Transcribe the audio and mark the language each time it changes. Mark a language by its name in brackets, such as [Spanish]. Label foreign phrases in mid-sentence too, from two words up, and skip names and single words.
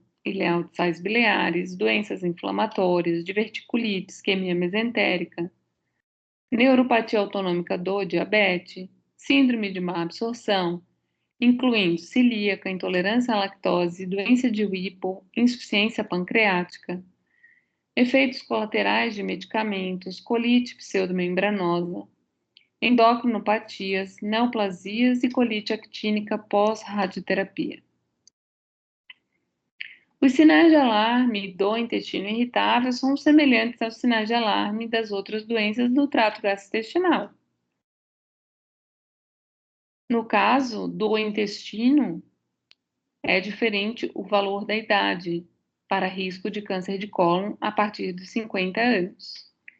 [Portuguese] ileal de sais biliares, doenças inflamatórias, diverticulite, isquemia mesentérica, neuropatia autonômica do diabetes, síndrome de má absorção, incluindo celíaca, intolerância à lactose, doença de Whipple, insuficiência pancreática, efeitos colaterais de medicamentos, colite pseudomembranosa, endocrinopatias, neoplasias e colite actínica pós-radioterapia. Os sinais de alarme do intestino irritável são semelhantes aos sinais de alarme das outras doenças do trato gastrointestinal. No caso do intestino, é diferente o valor da idade para risco de câncer de cólon a partir dos 50 anos.